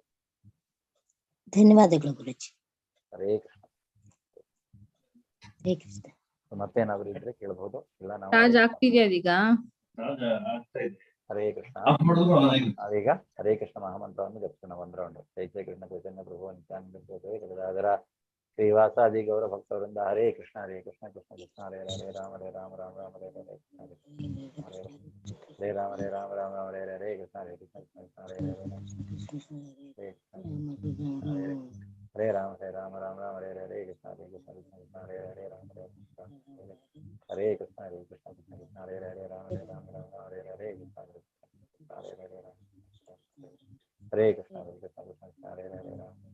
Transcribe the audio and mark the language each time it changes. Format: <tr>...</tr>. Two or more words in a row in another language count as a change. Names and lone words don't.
<kn>ಧನ್ಯವಾದಗಳು ಗುರುಜಿ.</kn> <sa>ಹರೇ ಕೃಷ್ಣ. ಹರೇ ಕೃಷ್ಣ.</sa> <kn>ಮತ್ತೇನಾದ್ರು ಇದ್ರೆ ಕೇಳಬಹುದು. ಇಲ್ಲ ನಾವು</kn> <sa>ಹರೇ ಕೃಷ್ಣ.</sa> <kn>ನಾವೀಗ ಹರೇ ಕೃಷ್ಣ ಮಹಾಮಂತ್ರವನ್ನು ಜಪಿಸೋಣ. ಒಂದು ರೌಂಡ್.</kn> <sa>ಜೈ ಜೈ ಕೃಷ್ಣ ಚೈತನ್ಯ ಪ್ರಭು ನಿತ್ಯಾನಂದ ಶ್ರೀವಾಸಾದಿ ಗೌರ ಭಕ್ತವೃಂದ. ಹರೇ ಕೃಷ್ಣ ಕೃಷ್ಣ ಕೃಷ್ಣ ಹರೇ ಹರೇ ರಾಮ ಹರೇ ರಾಮ ರಾಮ ರಾಮ ಹರೇ ಹರೇ ಕೃಷ್ಣ ಹರೇ ಹರೇ ರಾಮ ಹರೇ ರಾಮ ರಾಮ ರಾಮ ಹರೇ ಹರೇ ಕೃಷ್ಣ ಹರೇ ಕೃಷ್ಣ ಕೃಷ್ಣ ಹರೇ ಹರೇ ಹರೇ ರಾಮ ಹರೇ ರಾಮ ರಾಮ ರಾಮ ಹರೇ ಹರೇ ಕೃಷ್ಣ ಹರೇ ಕೃಷ್ಣ ಕೃಷ್ಣ ಹರೇ ಹರೇ ರಾಮ ಹರೇ ಹರೇ ಕೃಷ್ಣ ಕೃಷ್ಣ ಕೃಷ್ಣ ಹರೇ ಹರೇ ರಾಮ ಹರೇ ರಾಮ ರಾಮ ಹರೇ ಹರೇ ಕೃಷ್ಣ ಹರೇ ಹರೇ ರಾಮ ಹರೇ ಕೃಷ್ಣ ಕೃಷ್ಣ ಕೃಷ್ಣ ಹರೇ ಹರೇ ರಾಮ</sa>